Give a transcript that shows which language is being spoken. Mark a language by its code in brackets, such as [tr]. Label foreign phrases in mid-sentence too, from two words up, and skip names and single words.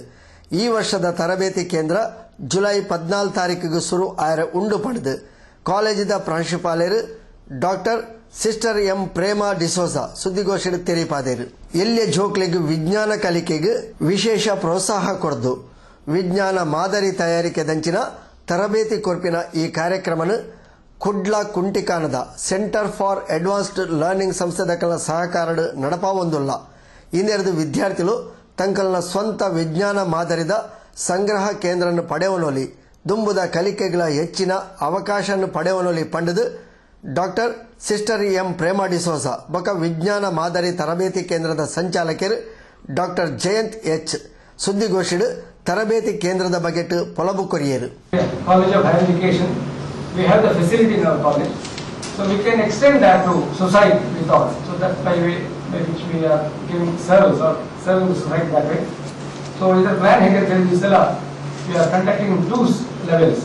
[tcy] ಈ ವರ್ಷದ ತರಬೇತಿ ಕೇಂದ್ರ ಜುಲೈ 14 ತಾರೀಕಿಗೆ ಶುರು ಆಯರ ಉಂಡು ಪಡೆದು ಕಾಲೇಜಿದ ಪ್ರಾಂಶುಪಾಲರು ಡಾಕ್ಟರ್ ಸಿಸ್ಟರ್ ಎಂ ಪ್ರೇಮಾ ಡಿಸೋಜಾ ಸುದ್ದಿಗೋಷ್ಠಿ ತೆರಿಪಾದರು. ಎಲ್ಲಿಯ ಜೋಕ್ಲಿಗೆ ವಿಜ್ಞಾನ ಕಲಿಕೆಗೆ ವಿಶೇಷ ಪ್ರೋತ್ಸಾಹ ಕೊಡದು ವಿಜ್ಞಾನ ಮಾದರಿ ತಯಾರಿಕೆ ದಂಚಿನ ತರಬೇತಿ ಕೊರ್ಪಿನ ಈ ಕಾರ್ಯಕ್ರಮನ ಕುಡ್ಲ ಕುಂಟಿಕಾನದ ಸೆಂಟರ್ ಫಾರ್ ಅಡ್ವಾನ್ಸ್ಡ್ ಲರ್ನಿಂಗ್ ಸಂಸ್ಥೆದಕಲ ಸಹಕಾರ ನಡಪಾವೊಂದುಲ್ಲ. ಇನ್ನೆರಡು ವಿದ್ಯಾರ್ಥಿಗಳು ತಂಕಲ್ನ ಸ್ವಂತ ವಿಜ್ಞಾನ ಮಾದರಿದ ಸಂಗ್ರಹ ಕೇಂದ್ರವನ್ನು ಪಡೆಯವನೊಲಿ ದುಂಬುದ ಕಲಿಕೆಗಳ ಹೆಚ್ಚಿನ ಅವಕಾಶ ಪಡೆಯವನೊಲಿ ಪಂಡದು ಡಾಕ್ಟರ್ ಸಿಸ್ಟರ್ ಎಂ ಪ್ರೇಮಾ ಡಿಸೋಜಾ ಬೊಕ ವಿಜ್ಞಾನ ಮಾದರಿ ತರಬೇತಿ ಕೇಂದ್ರದ ಸಂಚಾಲಕರು ಡಾಕ್ಟರ್ ಜಯಂತ್ ಎಚ್ ಸುದ್ದಿಗೋಷ್ಠಿ ತರಬೇತಿ ಕೇಂದ್ರದ ಬಗ್ಗೆ ಪೊಲಬು ಕೊರಿಯರು. [en] College of Higher Education, we have the facility in our college, so we can extend that to society with all. So that's by which we are giving service or serving the society that way. So either plan here we are conducting 2 levels.